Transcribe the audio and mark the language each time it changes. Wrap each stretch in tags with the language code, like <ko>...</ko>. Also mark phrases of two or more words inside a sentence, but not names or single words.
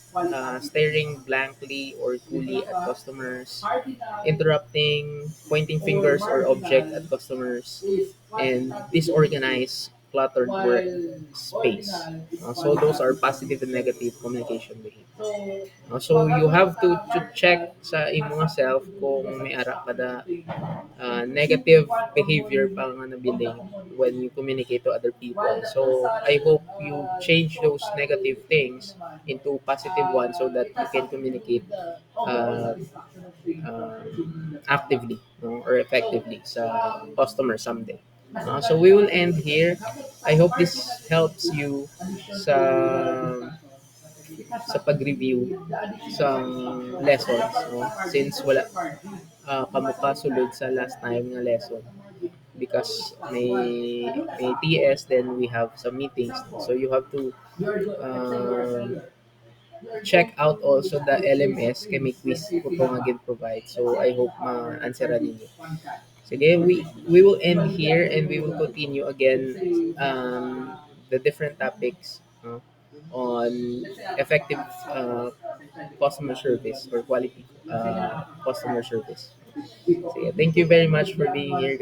<en>Staring blankly or coolly at customers. Interrupting, pointing fingers or object at customers. And disorganized, cluttered work space. So those are positive and negative communication behavior. So you have to check</en> <hil>sa imo nga self kung may ara kada</hil> <en>negative behavior</en> <hil>pa nga nabiling</hil> <en>when you communicate to other people. So I hope you change those negative things into positive ones so that you can communicate uh, actively, no, or effectively sa customer someday. So we will end here. I hope this helps you</en> <hil>sa pag-review sa</hil> <en>lessons, no? Since</en> <hil>wala kamo pa sulod sa</hil> <en>last time nga lesson because may TS, then we have some meetings, no? So you have to um, check out also the LMS</en> <hil>kay may quiz ko to nga</hil> <en>provide.</en> <hil>So I hope ma-answeran ninyo. Sige,</hil> <en>we will end here and we will continue again the different topics on effective customer service or quality customer service. Sige, thank you very much for being here.</en>